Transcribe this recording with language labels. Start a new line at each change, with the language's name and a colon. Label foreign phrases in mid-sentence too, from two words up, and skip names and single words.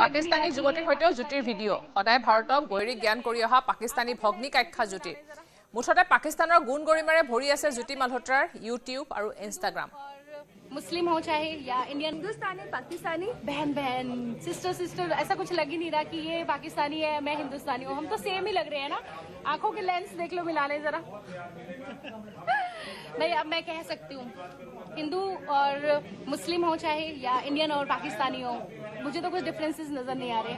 Assamese: পাকিস্তানী যুৱতীৰ সৈতেও জুটিৰ ভিডিঅ' সদায় ভাৰতক গৈৰিক জ্ঞান কৰি অহা পাকিস্তানী ভগ্নী কাক্ষা জুটি মুঠতে পাকিস্তানৰ গুণ গৰিমাৰে ভৰি আছে জুটি মালহোত্ৰাৰ ইউটিউব আৰু ইনষ্টাগ্ৰাম
Hindi: मुस्लिम हो चाहे या इंडियन, हिंदुस्तानी पाकिस्तानी बहन बहन
English: sister sister
Hindi: ऐसा कुछ लग ही नहीं रहा कि ये पाकिस्तानी है मैं हिंदुस्तानी हूँ। हम तो सेम ही लग रहे हैं ना, आंखों के लेंस देख लो मिला ले जरा। नहीं अब मैं कह सकती हूँ हिंदू और मुस्लिम हो चाहे या इंडियन और पाकिस्तानी हो, मुझे तो कुछ डिफरेंसेस नजर नहीं आ रहे।